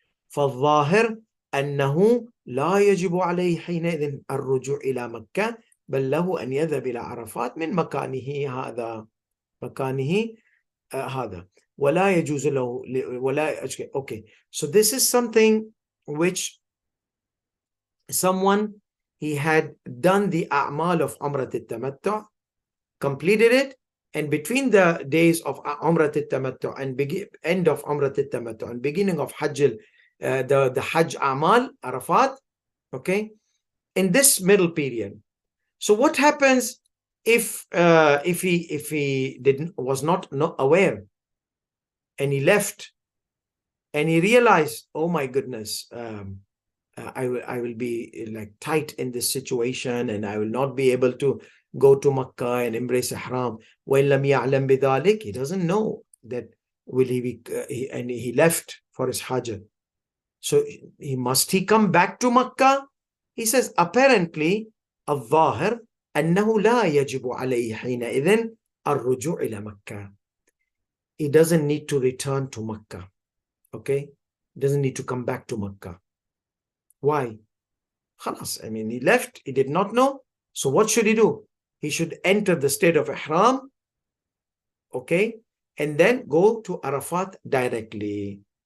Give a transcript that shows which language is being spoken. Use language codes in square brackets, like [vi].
[ar] فالظاهر أنه لا يجب عليه حينئذ الرجوع إلى مكة بل له أن يذهب إلى عرفات من مكانه هذا هذا ولا يجوز له ولا. [en] Okay, so this is something which someone, he had done the a'mal of Umrat al-Tamattu, completed it, and between the days of Umrat al-Tamattu and end of Umrat al-Tamattu and beginning of Hajj, the Hajj a'mal, Arafat, okay, in this middle period. So what happens if he was not aware and he left and he realized, oh my goodness, I will be like tight in this situation and I will not be able to go to Makkah and embrace Ihram. [ar] وَإِن لَمْ يَعْلَمْ بِذَلِكَ, [en] he doesn't know that will he be, and he left for his Hajj. So must he come back to Makkah? He says, apparently, [ar] الظاهر أنه لا يجب عليه حينئذ الرجوع إلى مكة. [en] He doesn't need to return to Makkah. Okay? He doesn't need to come back to Makkah. Why? Khalas, I mean, he left, he did not know. So what should he do? He should enter the state of Ihram, okay, and then go to Arafat directly.